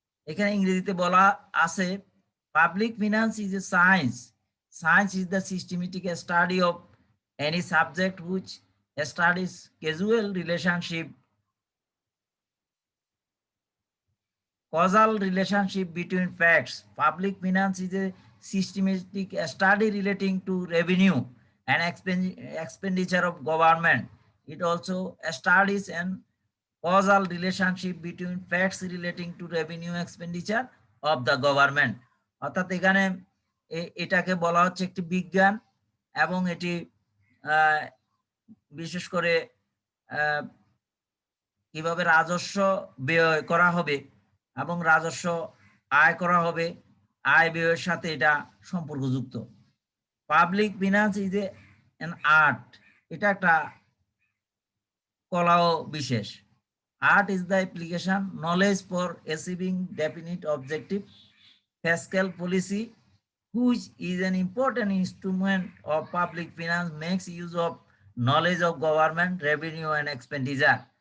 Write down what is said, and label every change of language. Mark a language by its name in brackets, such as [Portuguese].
[Bangla] এখানে ইংরেজিতে বলা আছে, [English] Public finance is a science. Science is the systematic study of any subject which studies causal relationship, causal relationship between facts. Public finance is a systematic study relating to revenue and expenditure of government. It also studies an causal relationship between facts relating to revenue expenditure of the government. [Bangla] অর্থাৎ এখানে এটাকে বলা হচ্ছে একটি বিজ্ঞান, এবং এটি বিশেষ করে কিভাবে রাজস্ব ব্যয় করা হবে এবং রাজস্ব আয় করা হবে, আয় ব্যয়ের সাথে এটা সম্পর্কযুক্ত। [English] public finance is an art, [Bangla] এটা একটা কলাও বিশেষ। [English] Art is the application knowledge for achieving definite objective. fiscal policy, which is an important instrument of public finance, makes use of knowledge of government revenue and expenditure.